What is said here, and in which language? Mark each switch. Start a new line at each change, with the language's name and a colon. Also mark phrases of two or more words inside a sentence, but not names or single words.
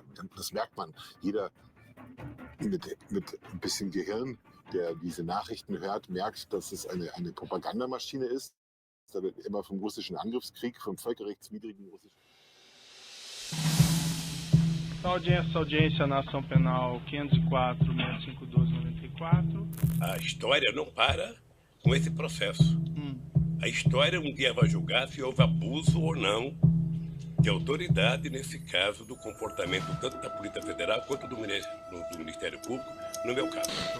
German: Das merkt man. Jeder mit ein bisschen Gehirn, der diese Nachrichten hört, merkt, dass es eine Propagandamaschine ist. Da wird immer vom russischen Angriffskrieg, vom völkerrechtswidrigen russischen...
Portuguese: Audiência na ação penal 504.6512/94. A história não para com esse processo. A história um dia vai julgar se houve abuso ou não de autoridade, nesse caso, do comportamento tanto da Polícia Federal quanto do Ministério Público, no meu caso.